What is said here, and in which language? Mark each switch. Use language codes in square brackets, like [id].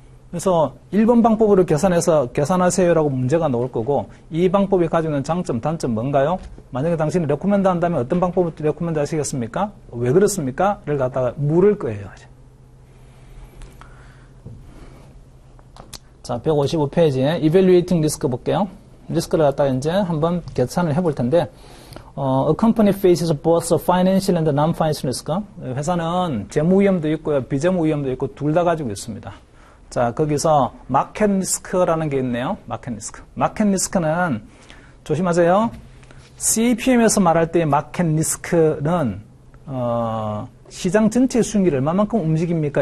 [ko] 그래서 1번 방법으로 계산해서 계산하세요라고 문제가 나올 거고 이 방법이 가지고 있는 장점, 단점 뭔가요? 만약에 당신이 레코멘드 한다면 어떤 방법을 레코멘드 하시겠습니까? 왜 그렇습니까? 를 갖다가 물을 거예요. 자, 155페이지에 Evaluating Risk 볼게요. 리스크를 갖다가 이제 한번 계산을 해볼 텐데 [en] A company faces both financial and non-financial risk. [ko] 회사는 재무 위험도 있고요. 비재무 위험도 있고 둘 다 가지고 있습니다. 자, 거기서 마켓 리스크라는 게 있네요. 마켓 리스크. 마켓 리스크는 조심하세요. CAPM에서 말할 때 마켓 리스크는 시장 전체 수익률이 얼마만큼 움직입니까?